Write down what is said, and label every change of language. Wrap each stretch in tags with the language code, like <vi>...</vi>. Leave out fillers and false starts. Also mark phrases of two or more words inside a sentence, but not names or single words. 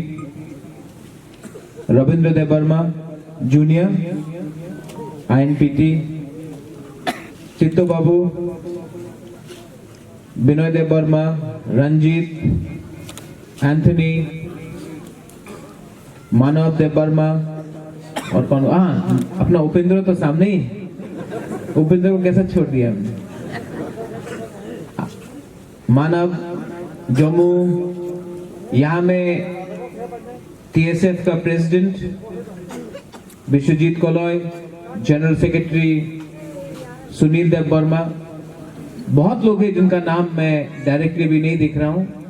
<hi>Rabindra Dev Burma, Junior, INPT, Chitto Babu, Binoy Dev Burma, Ranjit, Anthony, Manav Dev Burma और कौन अपना उपेंद्र तो सामने ही उपेंद्र को कैसा छोड़ दिया हमने मानव जम्मू यहाँ में TSF का प्रेसिडेंट विश्वजीत कोलॉय</hi> <en>general secretary</en> <hi>सुनील देव वर्मा बहुत लोग हैं जिनका नाम मैं डायरेक्टली भी नहीं दिख रहा हूं</hi>